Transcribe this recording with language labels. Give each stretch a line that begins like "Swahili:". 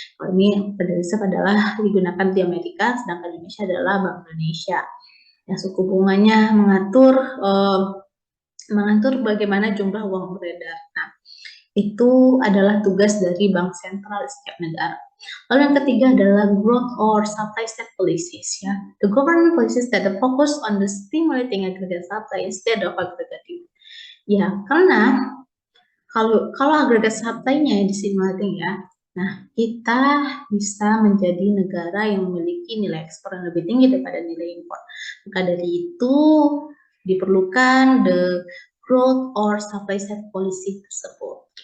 Indonesian: Kalau ini Federal Reserve adalah digunakan di Amerika, sedangkan Indonesia adalah Bank Indonesia. Ya, suku bunganya mengatur bagaimana jumlah uang beredar. Nah, itu adalah tugas dari bank sentral di setiap negara. Lalu yang ketiga adalah
English: growth or supply side policies
Indonesian: ya.
English: The government policies that focus on the stimulating aggregate supply instead of aggregate demand.
Indonesian: Ya, karena kalau aggregate supply-nya distimulating ya, nah kita bisa menjadi negara yang memiliki nilai ekspor yang lebih tinggi daripada nilai impor. Maka dari itu diperlukan
English: the growth or supply side policy
Indonesian: tersebut.